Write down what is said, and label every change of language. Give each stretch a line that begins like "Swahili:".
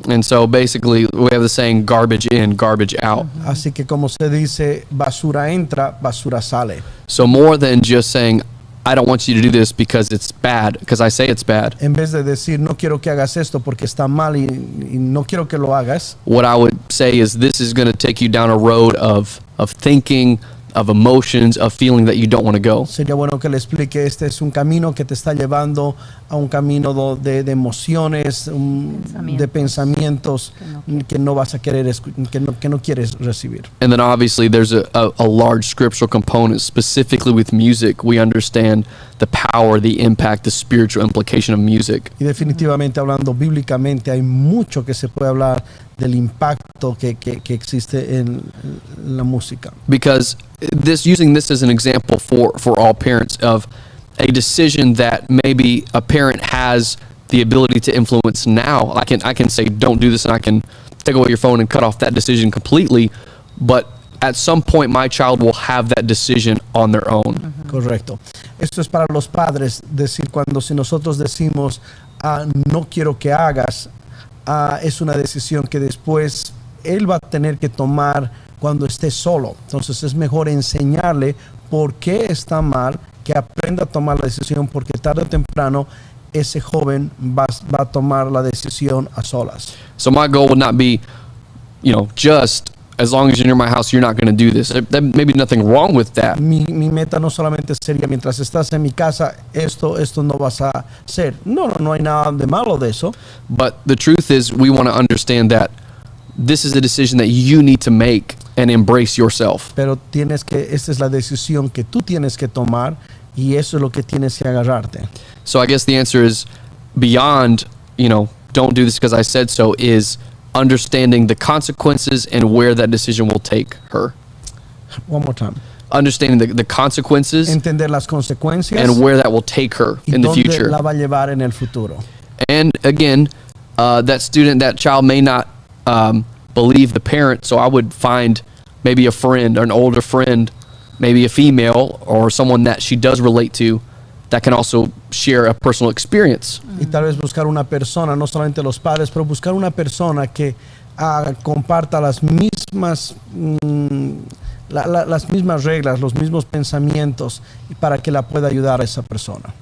English: And so basically we have the saying garbage in, garbage out.
Spanish: Así que como se dice, basura entra, basura sale.
English: So more than just saying, I don't want you to do this because it's bad, because I say it's bad.
Spanish: En vez de decir, no quiero que hagas esto porque está mal y no quiero que lo hagas.
English: What I would say is this is going to take you down a road of thinking, of emotions, of feeling that you don't want to go.
Spanish: Sería bueno que le explique, este es un camino que te está llevando a un camino de emociones, de pensamientos que no vas a querer, que no quieres recibir.
English: And then obviously there's a large scriptural component specifically with music. We understand the power, the impact, the spiritual implication of music.
Spanish: Y definitivamente hablando bíblicamente hay mucho que se puede hablar del impacto que existe en la música.
English: Because using this as an example for all parents of a decision that maybe a parent has the ability to influence now. I can say don't do this, and I can take away your phone and cut off that decision completely, but at some point my child will have that decision on their own.
Spanish: Correcto. Esto es para los padres, decir si nosotros decimos no quiero que hagas, es una decisión que después él va a tener que tomar cuando esté solo. Entonces es mejor enseñarle por qué está mal, que aprenda a tomar la decisión, porque tarde o temprano ese joven va a tomar la decisión a solas.
English: So my goal would not be, just as long as you're near my house, you're not going to do this. There may be nothing wrong with that.
Spanish: Mi meta no solamente sería mientras estás en mi casa, esto no vas a hacer. No hay nada de malo de eso.
English: But the truth is, we want to understand that this is a decision that you need to make and embrace yourself.
Spanish: Pero esta es la decisión que tú tienes que tomar, y eso es lo que tienes que agarrarte.
English: So I guess the answer is beyond, don't do this because I said so, is understanding the consequences and where that decision will take her. One more time. Understanding the consequences
Spanish: Entender las consecuencias
English: and where that will take her
Spanish: y
English: in the
Spanish: dónde
English: future.
Spanish: la va a llevar en el futuro.
English: And again, that child may not believe the parent, so I would find maybe a friend or an older friend, maybe a female or someone that she does relate to, that can also share a personal experience.
Spanish: Y tal vez buscar una persona, no solamente los padres, pero buscar una persona que comparta las mismas las mismas reglas, los mismos pensamientos, y para que la pueda ayudar a esa persona.